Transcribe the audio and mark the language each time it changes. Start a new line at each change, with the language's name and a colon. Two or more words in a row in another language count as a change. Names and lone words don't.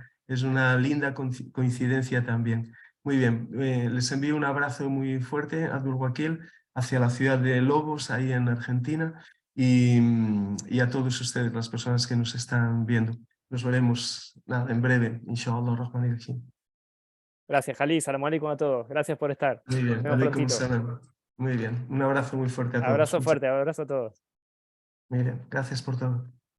Spanish: Es una linda coincidencia también. Muy bien, les envío un abrazo muy fuerte, Abdul Wakil, hacia la ciudad de Lobos, ahí en Argentina, y a todos ustedes, las personas que nos están viendo. Nos veremos nada, en breve,
Arabic: إن شاء الله رحمن رحيم.
Spanish: Gracias, Jalí,
Arabic: سلام عليكم
Spanish: a todos. Gracias por estar. Muy Nos bien, vemos
Arabic: alaikum
Spanish: prontito.
Arabic: salam.
Spanish: Muy bien, un abrazo muy fuerte a todos. Abrazo fuerte, abrazo a todos. Muy bien, gracias por todo.